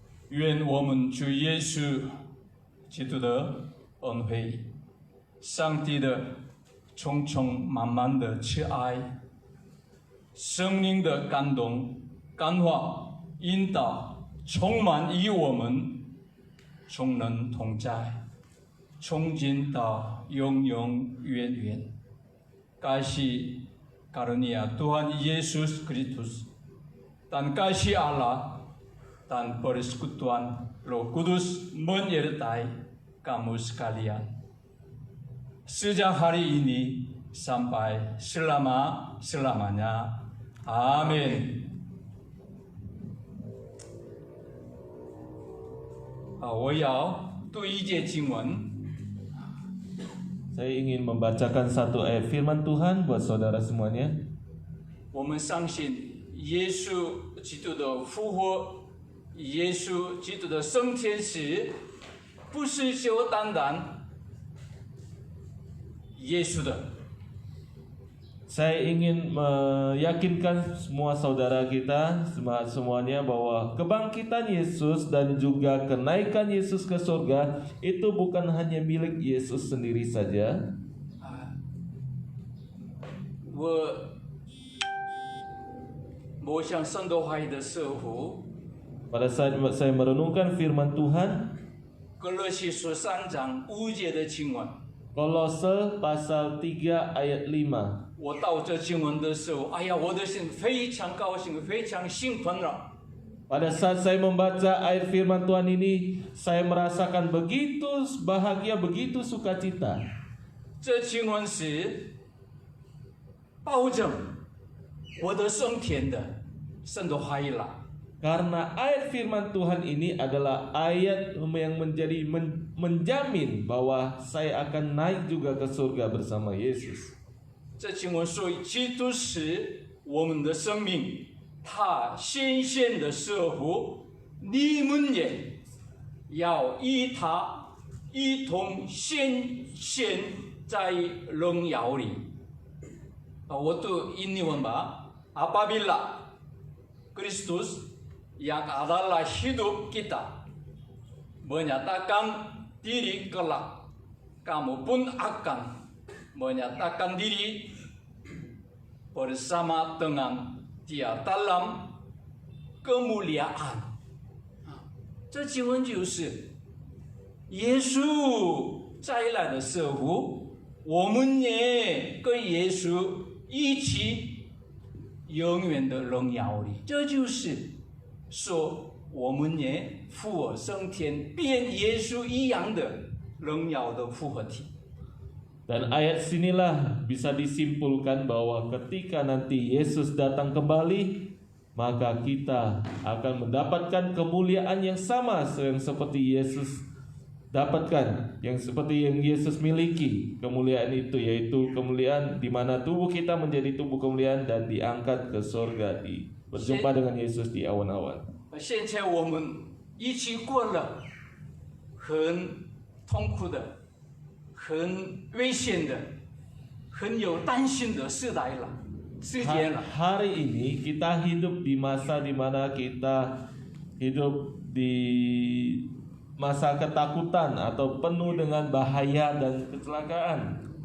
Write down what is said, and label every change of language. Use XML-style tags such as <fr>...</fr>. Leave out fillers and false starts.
<zh>愿我们主耶稣基督的恩惠、上帝的充充满满的慈爱、圣灵的感动、感化、引导，充满与我们众人同在，从今到永永远远。</zh> <id>Kasih karunia Tuhan Yesus Kristus dan kasih Allah dan persekutuan Roh Kudus menyertai kamu sekalian. Sejak hari ini sampai selama-selamanya. Amin.</id> <zh>我要读一节经文。</zh> <id>Saya ingin membacakan satu ayat firman Tuhan buat saudara semuanya.</id> <zh>我们相信耶稣基督的复活，耶稣基督的升天时，不是只有单单耶稣的。</zh> <id>Saya ingin meyakinkan semua saudara kita, semuanya bahwa kebangkitan Yesus dan juga kenaikan Yesus ke surga itu bukan hanya milik Yesus sendiri saja.</id> <zh>我想圣道话语的时候，</zh> <id>Pada saat saya merenungkan firman Tuhan,</id> <zh>歌罗西书3章5节的经文，</zh> <id>Kolose pasal 3 ayat 5.</id> <zh>我到这经文的时候，哎呀，我的心非常高兴，非常兴奋了。</zh> <id>Pada saat saya membaca ayat firman Tuhan ini, saya merasakan begitu bahagia, begitu sukacita.</id> <zh>这经文是保证我的升天的圣的话语了。</zh> <id>Karena ayat firman Tuhan ini adalah ayat yang menjamin bahwa saya akan naik juga ke surga bersama Yesus.</id> <zh>这经文说，基督是我们的生命，他显现的时候，你们也要与他一同显现在荣耀里。我读印尼文吧。</zh> <id>Apabila Kristus yang adalah hidup kita menyatakan diri kelak, kamu pun akan menyatakan diri bersama dengan Dia dalam kemuliaan.</id> <zh>这经文就是耶稣再来的时候，我们也跟耶稣一起永远的荣耀里。这就是说，我们也复活升天，变耶稣一样的荣耀的复活体。</zh> <id>Dan ayat sinilah bisa disimpulkan bahwa ketika nanti Yesus datang kembali, maka kita akan mendapatkan kemuliaan yang sama yang seperti Yesus dapatkan, yang seperti yang Yesus miliki. Kemuliaan itu yaitu kemuliaan di mana tubuh kita menjadi tubuh kemuliaan dan diangkat ke surga, berjumpa dengan Yesus di awan-awan.</id> <zh>现在我们一起过了很痛苦的、很危险的、很有担心的时代了、时间了。</zh> <id>Hari ini kita hidup di masa di mana kita hidup di masa ketakutan atau penuh dengan bahaya dan kecelakaan.</id>